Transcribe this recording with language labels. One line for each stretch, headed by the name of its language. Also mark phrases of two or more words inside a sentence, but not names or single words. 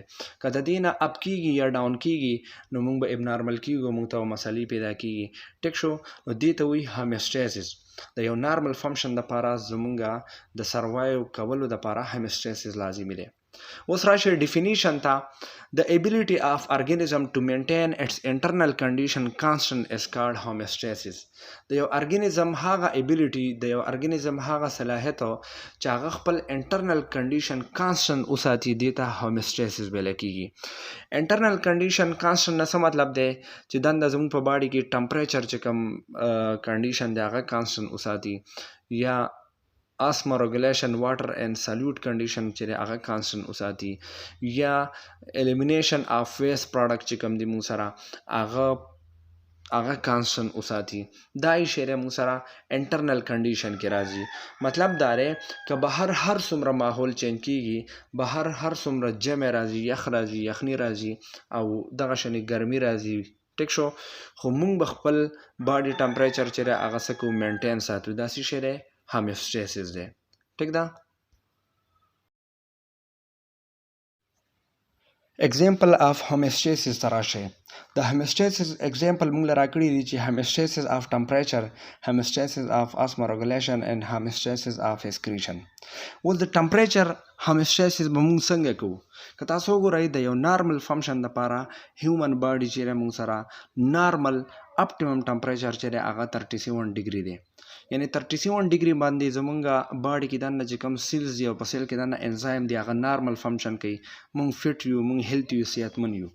Pashto: که د دې نه اپ کیږي یا ډاون کیږي نو موږ به ابنارمل کیږو، موږ ته مسلې پیدا کیږي. ټیک شو؟ نو دې ته وایي homeostasis. د یو
English: normal function
Pashto: لپاره زموږ د سروایو کولو لپاره homeostasis لازمي دی. اوس راشي ډیفینیشن ته.
English: The ability of organism to maintain its internal condition constant is called homeostasis.
Pashto: د یو ارګینزم هغه ابیلیټي، د یو ارګینزم هغه صلاحیت چې هغه خپل
English: internal condition constant
Pashto: وساتي، دې ته homeostasis ویل کېږي.
English: internal condition constant
Pashto: نه څه مطلب دی؟ چې دنده زموږ په باډي کې ټمپریچر چې کوم کنډیشن دی هغه کانسټنټ وساتي، یا
English: asthma regulation water and solute condition
Pashto: چې هغه کانسټنټ وساتي، یا
English: elimination of waste product
Pashto: چې کوم دی موږ سره هغه کانسټنټ وساتي. دا یې شی دی موږ سره
English: internal condition
Pashto: کې راځي. مطلب دا دی که بهر هر څومره ماحول چینج کیږي، بهر هر څومره جمع راځي، یخ راځي، یخني راځي او دغه شانې ګرمي راځي، ټیک شو، خو موږ به خپل
English: body temperature
Pashto: چې دی هغه څه کوو؟ مینټین ساتو. دا څه شی دی؟ homeostasis دی. ټیک ده؟
English: example of homeostasis
Pashto: ته راشئ.
English: د homeostasis example
Pashto: موږ له راکړي دي چې
English: homeostasis of temperature, homeostasis of asthma regulation and homeostasis of excretion.
Pashto: اوس د
English: temperature homeostasis
Pashto: به موږ څنګه کوو؟ که تاسو وګورئ د یو
English: normal function
Pashto: لپاره
English: human body
Pashto: چې دی موږ سره
English: normal optimum temperature
Pashto: چې دی هغه 37 ډیګري دی. یعنی 37 ډیګري باندې زمونږ باډي کې دننه چې کوم سیلز دی او په سیل کې دننه انزایم دی هغه
English: normal function
Pashto: کوي، مونږ فټ یو، مونږ هیلتي یو، صحتمند یو.